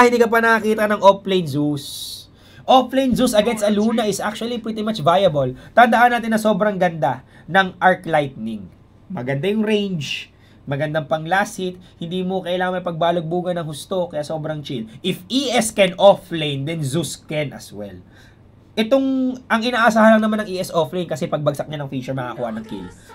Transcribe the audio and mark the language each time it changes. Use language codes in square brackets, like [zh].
[tl] Hindi ka pa nakakita ng offlane Zeus. [en] Offlane Zeus against a Luna is actually pretty much viable. [tl] Tandaan natin na sobrang ganda ng Arc Lightning. Maganda yung range. Magandang pang last hit. Hindi mo kailangan may pagbalagbugan ng husto. Kaya sobrang chill. [en] If ES can offlane, then Zeus can as well. [tl] Ang inaasahan lang naman ng ES offlane kasi pagbagsak niya ng Fisher, makakuha ng kill.